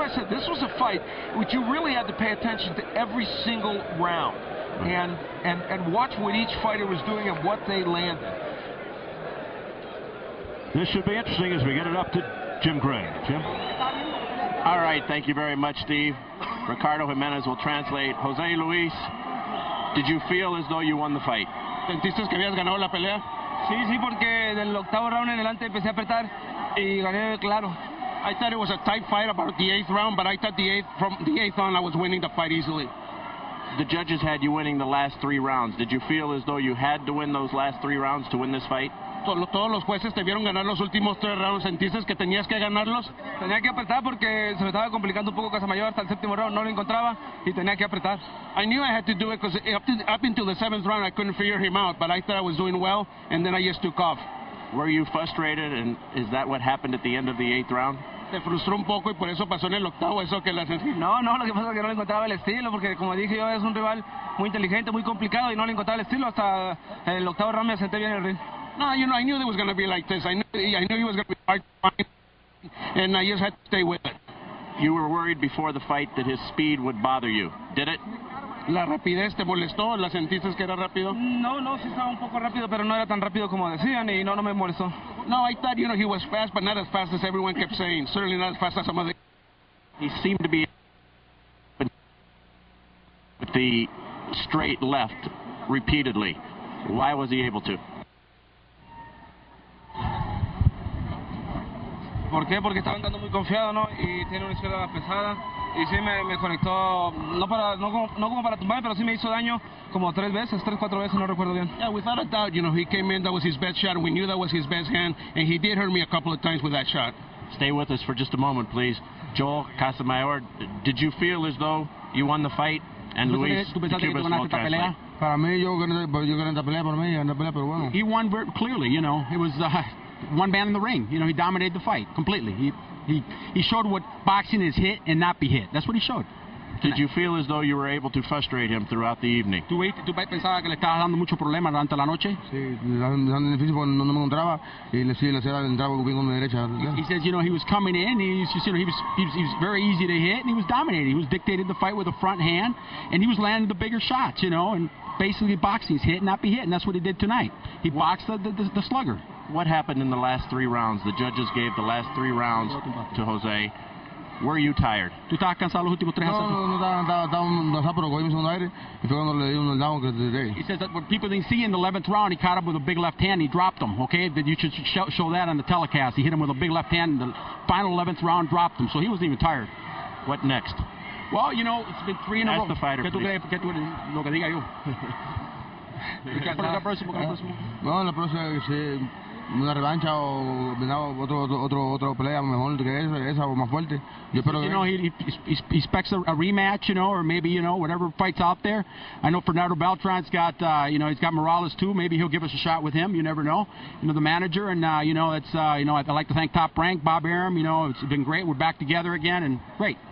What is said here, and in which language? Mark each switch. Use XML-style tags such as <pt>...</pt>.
<en>That's why I said this was a fight which you really had to pay attention to every single round and watch what each fighter was doing and what they landed. This should be interesting as we get it up to Jim Gray. Jim? All right, thank you very much, Steve. Ricardo Jimenez will translate. Jose Luis, did you feel as though you won the fight?</en> <es>¿Sentiste que habías ganado la pelea? Sí, porque del octavo round en adelante empecé a apretar y gané claro.</es> <en>I thought it was a tight fight about the 8th round, but I thought from the 8th on I was winning the fight easily. The judges had you winning the last 3 rounds. Did you feel as though you had to win those last 3 rounds to win this fight?</en> <es>todos los jueces te vieron ganar los últimos 3 rounds. ¿Sentiste que tenías que ganarlos? Tenía que apretar porque se me estaba complicando un poco Casamayor hasta el 7º round, no lo encontraba y tenía que apretar. I knew I had to do it because up until the 7th round I couldn't figure him out, but I thought I was doing well, and then I just took off.</es> <en>Were you frustrated, and is that what happened at the end of the 8th round?</en> <es>Te frustró un poco y por eso pasó en el 8º, eso que la sentí. No, lo que pasa es que no le encontraba el estilo, porque como dije yo, es un rival muy inteligente, muy complicado y no le encontraba el estilo. Hasta el 8º round me senté bien en el ring.</es> <en>No, you know, I knew it was going to be like this. I knew he was going to be hard to find, and I just had to stay with it. You were worried before the fight that his speed would bother you. Did it?</en> <es>¿La rapidez te molestó? ¿La sentiste que era rápido? No, sí estaba un poco rápido, pero no era tan rápido como decían y no me molestó.</es> <en>No, I thought, he was fast, but not as fast as everyone kept saying. Certainly not as fast as some of the... He seemed to be with the straight left repeatedly. Why was he able to? ¿Por qué?</en> <es>Porque estaba andando muy confiado, ¿no? Y tiene una izquierda pesada. Y sí me conectó, no como para tumbarme, pero sí me hizo daño como 3 veces, 3, 4 veces, no recuerdo bien.</es> <en>Yeah, without a doubt, he came in, that was his best shot, and we knew that was his best hand, and he did hurt me a couple of times with that shot. Stay with us for just a moment, please. Joel Casamayor, did you feel as though you won the fight? And Luis, the Cubans will translate.</en> <es>Para mí, yo gané esta pelea, para mí, gané esta pelea, pero bueno.</es> <en>He won very clearly, It was one man in the ring. He dominated the fight completely. He showed what boxing is, hit and not be hit. That's what he showed. Did you feel as though you were able to frustrate him throughout the evening?</en> <es>¿Tú pensabas que le estabas dando mucho problema durante la noche? Sí, tan difícil porque no me encontraba y le entraba bien con mi derecha.</es> <en>He says, he was coming in, he was very easy to hit, and he was dominating. He was dictating the fight with a front hand, and he was landing the bigger shots, and basically boxing is hit, not be hit, and that's what he did tonight. He boxed the slugger. What happened in the last 3 rounds? The judges gave the last 3 rounds to Jose. Were you tired?</en> <es>¿Tú estabas cansado los últimos 3 asaltos? No estaba cansado, pero cogí mi segundo aire y fue cuando le di un down que te dije.</es> <en>He says that what people didn't see in the 11th round, he caught him with a big left hand, he dropped him, okay? That you should show that on the telecast. He hit him with a big left hand, and the final 11th round dropped him, so he wasn't even tired. What next? Well, it's been 3 in a row. Ask the fighter, please.</en> <es>¿Qué tú lo que diga yo? ¿Cuál es la próxima? No, la próxima una revancha o otra pelea mejor que esa o más fuerte. Yo espero</es> <en>he expects a rematch, or maybe whatever fights out there. I know Fernando Beltran's got he's got Morales too. Maybe he'll give us a shot with him. You never know. The manager, and it's I'd like to thank Top Rank, Bob Arum. It's been great. We're back together again, and great.</en>